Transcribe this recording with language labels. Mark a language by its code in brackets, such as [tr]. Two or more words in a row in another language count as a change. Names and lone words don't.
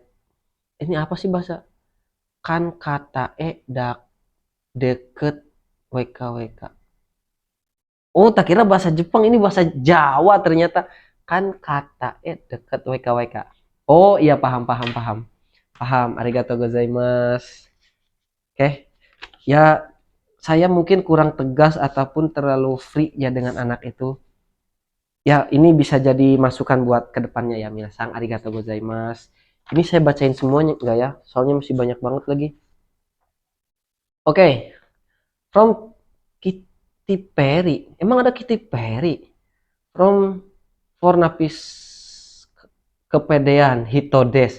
[id] Ini apa sih bahasa? Kan kata deket WKWK. Oh, tak kira bahasa Jepang, ini bahasa Jawa ternyata. Kan kata deket WKWK. Oh iya, paham paham paham. Paham. [ja] ありがとうございます. [id] Oke. Ya, saya mungkin kurang tegas ataupun terlalu free ya dengan anak itu. Ya, ini bisa jadi masukan buat kedepannya ya, Minasang. [ja] ありがとうございます. [id] Ini saya bacain semuanya enggak ya? Soalnya masih banyak banget lagi. Oke, from Kitty Perry. Emang ada Kitty Perry? From Fornapis kepedean Hitodes.